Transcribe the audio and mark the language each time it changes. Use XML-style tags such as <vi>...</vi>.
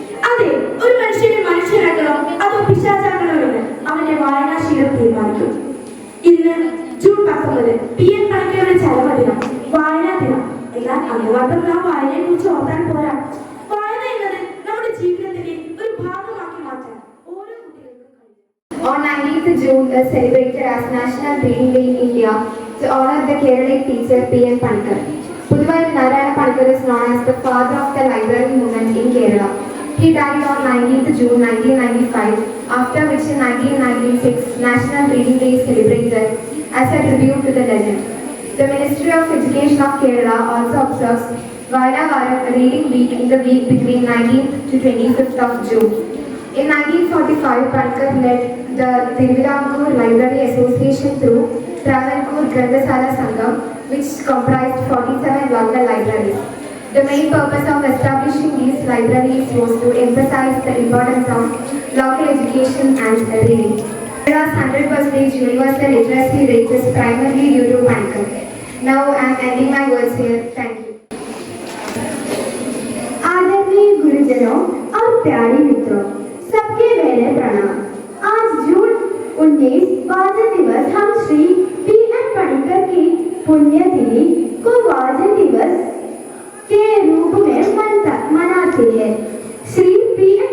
<ml>അതെ, ഒരു മനുഷ്യനെ മനുഷ്യനാക്കണോ അതോ പിശാചാക്കണോ എന്ന് അവന്റെ വായനാശീലം തീരുമാനിക്കും. ഇന്ന് ജൂൺ 19 PN പണിക്കരുടെ ചരമദിനം, വായനാ ദിനം. എന്നാൽ അന്ന് മാത്രം നാം വായനയെ കുറിച്ച് ഓർത്താൻ പോരാ. വായന എന്നത് നമ്മുടെ ജീവിതത്തിന്റെ ഒരു ഭാഗമാക്കി മാറ്റാൻ ഓരോ കുട്ടികൾക്കും കഴിയും.</ml> <en>On 19th June is celebrated as National Reading Day in India to honor the Kerala teacher P.N. Panikkar. Puduvai Narayana Panikkar is known as the father of the library movement in Kerala. He died on 19th June 1995, after which in 1996 National Reading Day is celebrated as a tribute to the legend. The Ministry of Education of Kerala also observes Vaira Varam Reading Week in the week between 19th to 25th of June. In 1945, Panikkar led the Tiruvidampur Library Association through Travancore Granthasaala Sangam, which comprised 47 local libraries. The main purpose of establishing these libraries was to emphasize the importance of local education and reading. Kerala's 100% universal literacy rate is primarily due to Panikkar. Now I am ending my words here. Thank you.</en> <hi>आदरणीय गुरुजनों और प्यारे मित्रों, सबके मेरे प्रणाम। आज जून 19 वाचन दिवस हम श्री P.N. पनिकर की पुण्यतिथि को वाचन दिवस के रूप में मनाते हैं। श्री P.N.</hi>